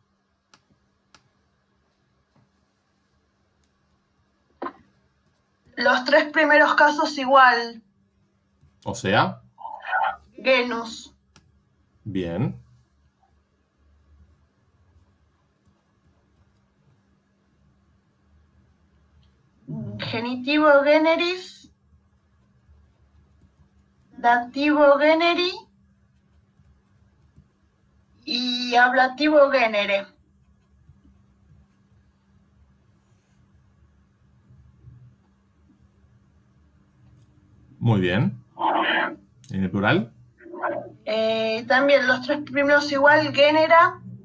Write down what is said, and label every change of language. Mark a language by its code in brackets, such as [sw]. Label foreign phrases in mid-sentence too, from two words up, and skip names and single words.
[es] Los tres primeros casos igual. O sea, Genus. bien. Genitivo generis. Dativo generi. Y ablativo genere. Muy bien. ¿En el plural? También los tres primeros igual, genera.